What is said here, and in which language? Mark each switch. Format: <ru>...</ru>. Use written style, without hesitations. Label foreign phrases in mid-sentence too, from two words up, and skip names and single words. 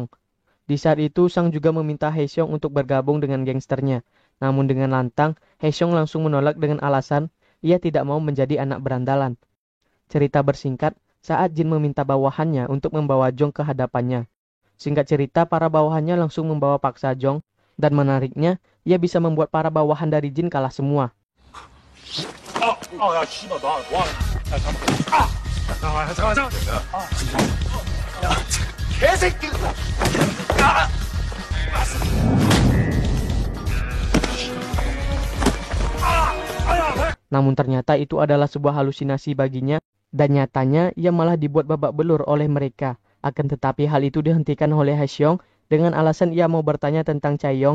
<id>Di saat itu Sang juga meminta Haesung untuk bergabung dengan gangsternya, namun dengan lantang Haesung langsung menolak dengan alasan ia tidak mau menjadi anak berandalan. Cerita bersingkat, saat Jin meminta bawahannya untuk membawa Jong ke hadapannya. Singkat cerita, para bawahannya langsung membawa paksa Jong, dan menariknya, ia bisa membuat para bawahan dari Jin kalah semua.</id> <ko>야, 씨발, 나 와. 야, 잠깐만. 야, 개새끼.</ko> <id>Namun ternyata itu adalah sebuah halusinasi baginya, dan nyatanya ia malah dibuat babak belur oleh mereka. Akan tetapi hal itu dihentikan oleh Haesung dengan alasan ia mau bertanya tentang Chaeyoung.</id>